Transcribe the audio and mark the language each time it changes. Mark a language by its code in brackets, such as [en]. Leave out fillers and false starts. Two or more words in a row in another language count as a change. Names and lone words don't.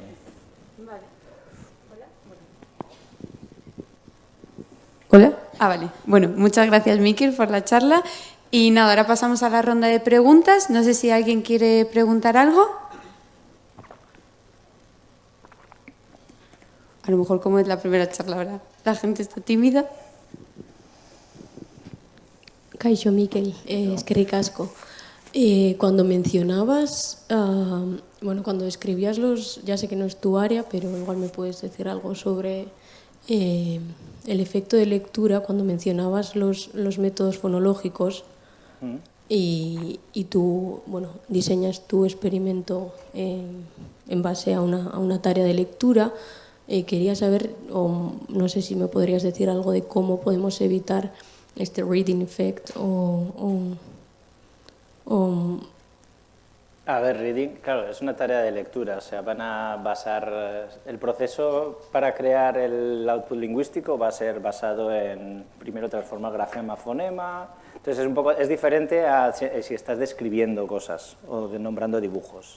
[es] Vale. Hola. Ah, vale. Bueno, muchas gracias, Miquel, por la charla. Y nada, ahora pasamos a la ronda de preguntas. No sé si alguien quiere preguntar algo. A lo mejor, como es la primera charla ahora, la gente está tímida. [eu] Kaixo, Miquel, eskerrik asko. [es] Cuando mencionabas, bueno, cuando escribías ya sé que no es tu área, pero igual me puedes decir algo sobre el efecto de lectura, cuando mencionabas los métodos fonológicos y tú, bueno, diseñas tu experimento en base a una tarea de lectura. Quería saber, o no sé si me podrías decir algo de cómo podemos evitar este [en] reading effect [es] A ver, reading, claro, es una tarea de lectura, o sea, van a basar, el proceso para crear el output lingüístico va a ser basado en, primero transformar grafema a fonema, entonces es diferente a si estás describiendo cosas o nombrando dibujos.